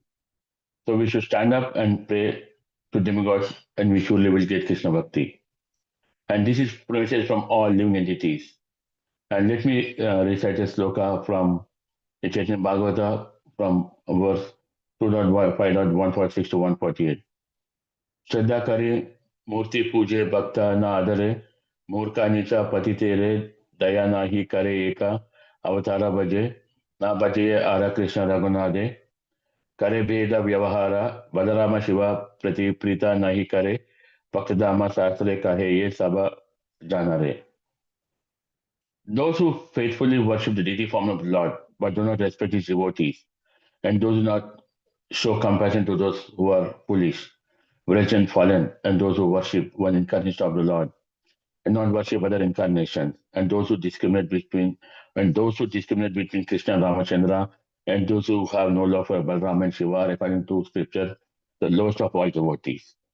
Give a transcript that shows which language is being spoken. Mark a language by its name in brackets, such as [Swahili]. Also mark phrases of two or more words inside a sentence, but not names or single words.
[English] So we should stand up and pray to demigods, and we surely will get Krishna Bhakti. And this is promises from all living entities. And let me recite a sloka from the Chaitanya Bhagavata from verse 2.5.146 to 148. [Bangla] শ্রদ্ধা করে মূর্তি পূজে ভক্ত না আদরে মূর্খ নীচ পতি তেরে দয়া নাহি করে এক অবতার ভজে না ভজে আর কৃষ্ণ রঘুনাথে করে ভেদ ব্যবহার বলরাম শিব প্রতি প্রীত নাহি করে ভক্তাধম শাস্ত্রে কহে এ সব জনারে. [English] Those who faithfully worship the deity form of the Lord but do not respect his devotees, and those who do not show compassion to those who are foolish, wretched and fallen, and those who worship one incarnation of the Lord and not worship other incarnations, and those who discriminate between Krishna and Ramachandra, and those who have no love for Balram and Shiva, are, according to scripture, the lowest of all devotees.